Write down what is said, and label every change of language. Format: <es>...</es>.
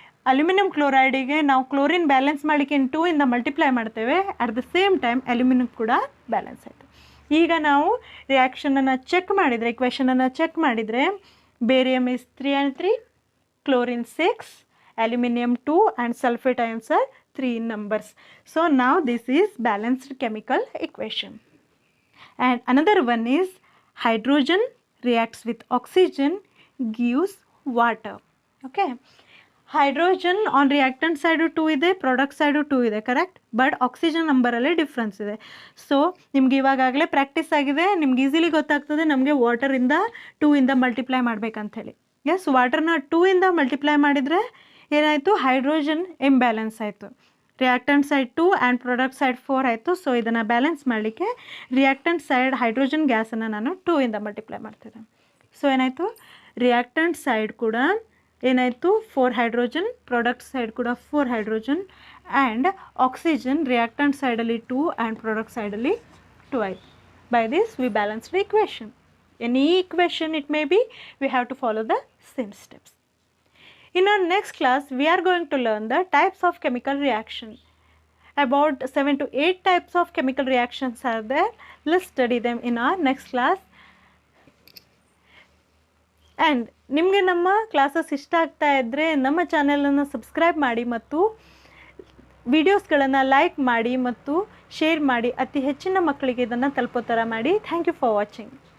<kn>Aluminium ಕ್ಲೋರೈಡಿಗೆ ನಾವು chlorine balance ಮಾಡಲಿಕ್ಕೆ 2 ಇಂದ ಮಲ್ಟಿಪ್ಲೈ ಮಾಡ್ತೇವೆ.</kn> <en>at the same time</en> <kn>aluminium ಕೂಡ ಬ್ಯಾಲೆನ್ಸ್ ಆಯಿತು. ಈಗ ನಾವು ರಿಯಾಕ್ಷನನ್ನು ಚೆಕ್ ಮಾಡಿದರೆ, ಇಕ್ವೇಷನನ್ನು ಚೆಕ್ ಮಾಡಿದರೆ, barium is</kn> <en>3 and 3, chlorine 6, aluminum 2 and sulfate ions are 3 in numbers. So now this is balanced chemical equation. And another one is hydrogen reacts with oxygen gives water. Okay.</en> <kn>Hydrogen on reactant side 2 ಇದೆ, product side 2 ಇದೆ, correct. But oxygen ನಂಬರಲ್ಲಿ difference ಇದೆ. So ನಿಮ್ಗೆ ಇವಾಗಲೇ practice ಆಗಿದೆ, ನಿಮ್ಗೆ easily ಗೊತ್ತಾಗ್ತದೆ ನಮಗೆ ವಾಟರಿಂದ 2 ಇಂದ ಮಲ್ಟಿಪ್ಲೈ ಮಾಡಬೇಕಂಥೇಳಿ. ಎಸ್, ವಾಟರ್ನ 2 ಇಂದ ಮಲ್ಟಿಪ್ಲೈ ಮಾಡಿದರೆ ಏನಾಯಿತು, ಹೈಡ್ರೋಜನ್ ಇಂಬ್ಯಾಲೆನ್ಸ್ ಆಯಿತು. Reactant side 2 and product side 4 ಆಯಿತು. ಸೊ ಇದನ್ನು ಬ್ಯಾಲೆನ್ಸ್ ಮಾಡಲಿಕ್ಕೆ ರಿಯಾಕ್ಟೆಂಟ್ ಸೈಡ್ ಹೈಡ್ರೋಜನ್ ಗ್ಯಾಸನ್ನು ನಾನು 2 ಇಂದ ಮಲ್ಟಿಪ್ಲೈ ಮಾಡ್ತಿದ್ದೆ. ಸೊ ಏನಾಯಿತು, ರಿಯಾಕ್ಟೆಂಟ್ ಸೈಡ್ ಕೂಡ ಏನಾಯಿತು 4 ಹೈಡ್ರೋಜನ್, ಪ್ರಾಡಕ್ಟ್ ಸೈಡ್ ಕೂಡ 4 ಹೈಡ್ರೋಜನ್ ಆ್ಯಂಡ್ ಆಕ್ಸಿಜನ್ ರಿಯಾಕ್ಟೆಂಟ್ ಸೈಡಲ್ಲಿ 2 ಆ್ಯಂಡ್ ಪ್ರಾಡಕ್ಟ್ ಸೈಡಲ್ಲಿ 2 ಆಯಿತು.</kn> <en>By this we balance the equation. Any equation it may be, we have to follow the same steps. In our next class we are going to learn the types of chemical reaction. About 7 to 8 types of chemical reactions are there. Let's study them in our next class.</en> <kn>And ನಿಮಗೆ ನಮ್ಮ classes ಇಷ್ಟ ಆಗ್ತಾ ಇದ್ದರೆ ನಮ್ಮ ಚಾನೆಲನ್ನು subscribe ಮಾಡಿ ಮತ್ತು ವಿಡಿಯೋಸ್ಗಳನ್ನು like ಮಾಡಿ ಮತ್ತು ಶೇರ್ ಮಾಡಿ, ಅತಿ ಹೆಚ್ಚಿನ ಮಕ್ಕಳಿಗೆ ಇದನ್ನು ತಲುಪೋ ಥರ ಮಾಡಿ.</kn> <en>Thank you for watching.</en>